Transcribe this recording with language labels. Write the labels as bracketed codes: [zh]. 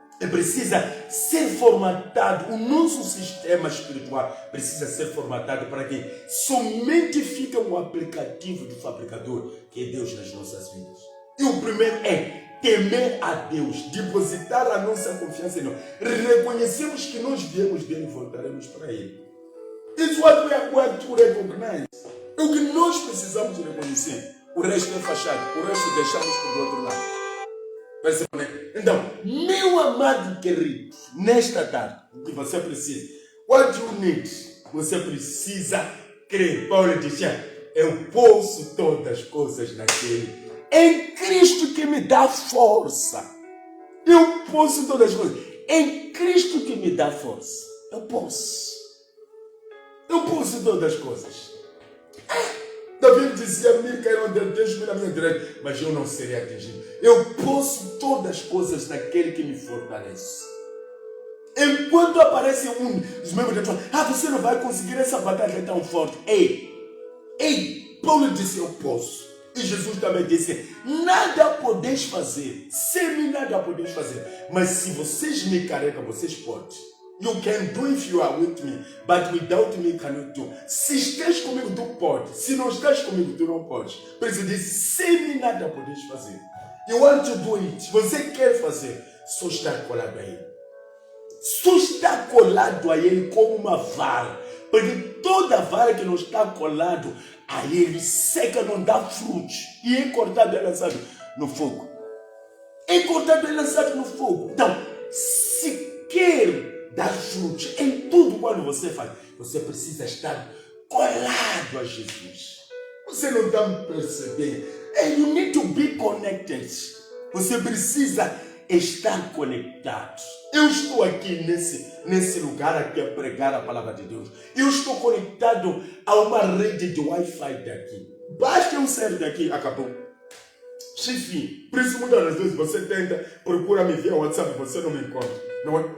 [pt] Precisa ser formatado. O nosso sistema espiritual precisa ser formatado para que somente fique um aplicativo do fabricador, que é Deus nas nossas vidas. E o primeiro é temer a Deus, depositar a nossa confiança em Deus. Reconhecemos que nós viemos dele e voltaremos para ele. [en] It's what we are going to recognize. [pt] É o que nós precisamos reconhecer. O resto é fachada. O resto deixamos para o outro lado. Então, meu amado querido, nesta tarde, o que você precisa. [en] What you need? [pt] Você precisa crer. Paulo dizia, eu posso todas as coisas naquele. Em Cristo que me dá força. Eu posso todas as coisas. Em Cristo que me dá força. Eu posso. Eu posso todas as coisas. Davi dizia, mil cairão de Deus na minha direita, mas eu não serei atingido. Eu posso todas as coisas naquele que me fortalece. Enquanto aparece um dos membros da tua, você não vai conseguir, essa batalha tão forte. Ei, Paulo disse, eu posso. E Jesus também disse, nada podeis fazer, sem mim nada podeis fazer. Mas se vocês me carregam, vocês podem. [en] You can do if you are with me, but without me cannot do. [pt] Se estás comigo, tu podes. Se não estás comigo, tu não podes. Por isso diz, sem mim nada podes fazer. [en] You want to do it. [pt] Você quer fazer, só estar colado a ele. Só está colado a ele como uma vara. Porque toda vara que não está colado a ele seca, não dá frutos. E é cortado e lançado no fogo. É cortado e lançado no fogo. Então, se quer dar frutos em tudo quando você faz, você precisa estar colado a Jesus. Você não está me percebendo. [en] You need to be connected. [pt] Você precisa estar conectado. Eu estou aqui nesse lugar aqui a pregar a palavra de Deus. Eu estou conectado a uma rede de Wi-Fi daqui. Basta eu sair daqui, acabou. Enfim, por isso muitas das vezes você tenta, procura me via WhatsApp, você não me encontra. Não é?